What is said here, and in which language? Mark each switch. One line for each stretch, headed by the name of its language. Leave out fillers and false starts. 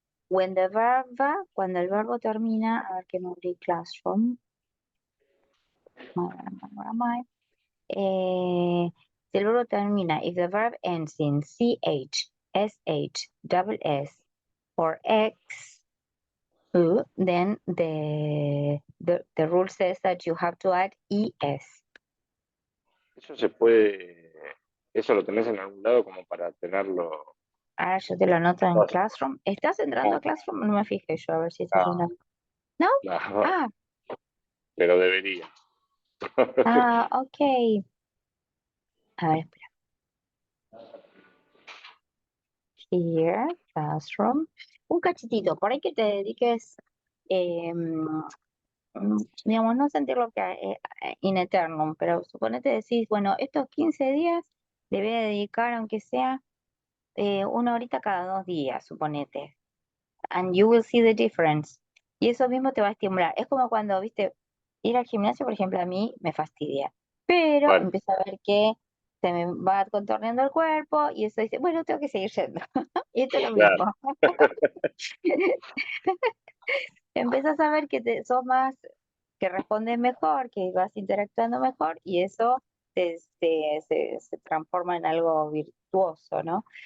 English: When the verb,
Spanish: cuando el verbo termina, a ver que no abrí classroom.
English: Where am I?
Spanish: Si el verbo termina,
English: if the verb ends in CH, SH, double S, or X, then the rule says that you have to add ES.
Spanish: Eso se puede. Eso lo tenés en algún lado como para tenerlo. Ahora yo te lo anoto en No. Classroom. ¿Estás entrando a Classroom? No me fijé yo, a ver si estás No. entrando. ¿No? No, Ah, pero debería. ok. A ver, espera.
English: Here, Classroom.
Spanish: Un cachitito, por ahí que te dediques, digamos, no sentir lo que in eternum, pero suponete decís, bueno, estos 15 días le voy a dedicar, aunque sea 1 horita cada 2 días, suponete.
English: And you will see the difference.
Spanish: Y eso mismo te va a estimular. Es como cuando, viste, ir al gimnasio, por ejemplo, a mí me fastidia. Pero Bueno. empiezo a ver que se me va contorneando el cuerpo y eso dice, bueno, tengo que seguir yendo. Hizo lo Claro. mismo. Empiezas a ver que sos más, que respondes mejor, que vas interactuando mejor y eso se transforma en algo virtuoso, ¿no?